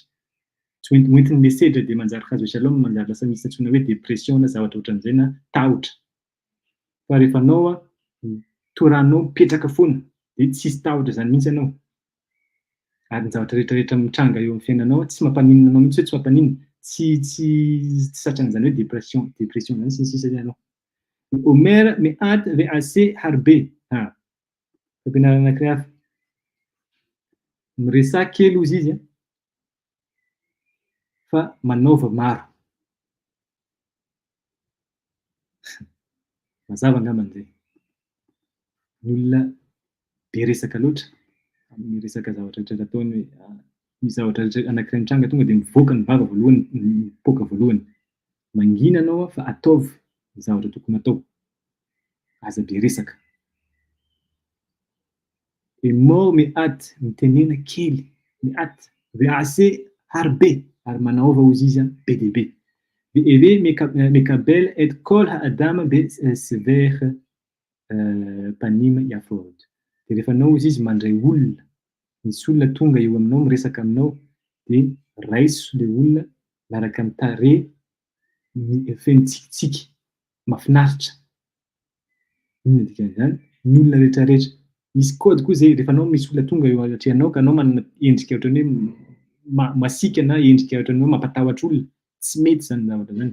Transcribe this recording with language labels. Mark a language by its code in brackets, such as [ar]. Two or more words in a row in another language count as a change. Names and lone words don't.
[mg] Tsy hoentin'ny le sedra dia manjary hazo shalom, manjary lasa misy antsoina hoe dépression na zavatra ohatran'izay na tahotra. Fa rehefa anao Toranao mipetraka foana dia tsisy tahotra zany mihitsy anao. Ary ny zavatra rehetrarehetra mitranga eo amin'ny fiainanao tsy mampaninona anao mihitsy, hoe tsy mampaninona, tsy satran'izany hoe dépression zany sy ny sisa anao. [he] אמור מעט ועשה הרבה. [mg] Fampianarana anankiray hafa. Miresaha kely ozy izy fa manaova maro. Mazava angambany zay. Ny olona be resaka loatra amin'ny resaka zavatra rehetra ataony hoe ny zavatra rehetra anankiray mitranga tonga dia mivoaka ny vava voalohany, mipoaka voalohany. Mangina anao fa ataovy ny zavatra tokony atao. Aza be resaka. [he] אמור מעט [mg] mitenena kely, [he] מעט ועשה הרבה [mg] ary manaova ozy izy be dia be. [he] והוי מקבל את כל האדם בסבר פנים יפות. [mg] Dia rehefa anao ozy izy mandray olona, misy olona tonga eo aminao miresaka aminao dia raiso ilay olona miaraka amin'ny tarehy feno tsikitsiky mahafinaritra. Inona dikan'izany? Ny olona rehetrarehetra. Misy kôdy koa zay rehefa anao misy olona tonga eo atrehanao ka anao manana endrika ohatran'ny hoe masika na endrika ohatran'ny hoe mampatahotra olona, tsy mety zany zavatra zany.